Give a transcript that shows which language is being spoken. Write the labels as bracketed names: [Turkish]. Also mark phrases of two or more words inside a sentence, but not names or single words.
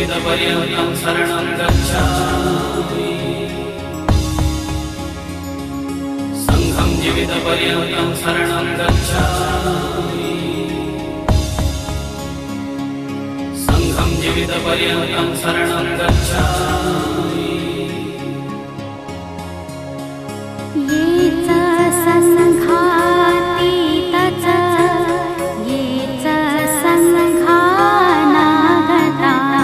[Pali] जीवितपर्यन्तं शरणं गच्छामि संघं जीवितपर्यन्तं शरणं गच्छामि संघं जीवितपर्यन्तं शरणं गच्छामि ये च संघातीतच ये च संघानागता